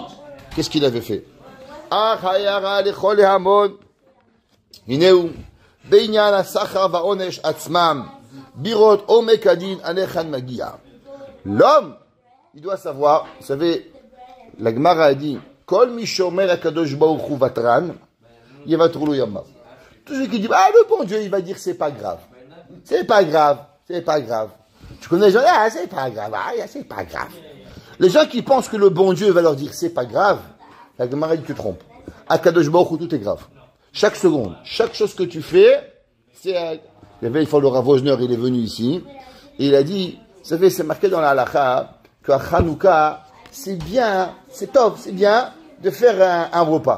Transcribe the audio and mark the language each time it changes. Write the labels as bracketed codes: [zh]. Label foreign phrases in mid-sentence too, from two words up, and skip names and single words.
[fr] Qu'est-ce qu'il avait fait? L'homme, il doit savoir, vous savez, la Gemara a dit, [he] כל מי שומר הקדוש ברוך הוא וותרן, יוותרו ימיו. [fr] Tout celui qui dit, ah, le bon Dieu, il va dire, c'est pas grave. C'est pas grave. C'est pas grave. Tu connais les gens, ah, c'est pas grave. Ah, c'est pas grave. Les gens qui pensent que le bon Dieu va leur dire, c'est pas grave, la Gemara dit, tu te trompes. À Kadosh Baruch Hu, tout est grave. Chaque seconde, chaque chose que tu fais, c'est, il y avait une fois le Rav Wozner, il est venu ici, et il a dit, vous savez, c'est marqué dans la halakha, qu'à Hanouka, c'est bien, c'est top, c'est bien de faire un repas.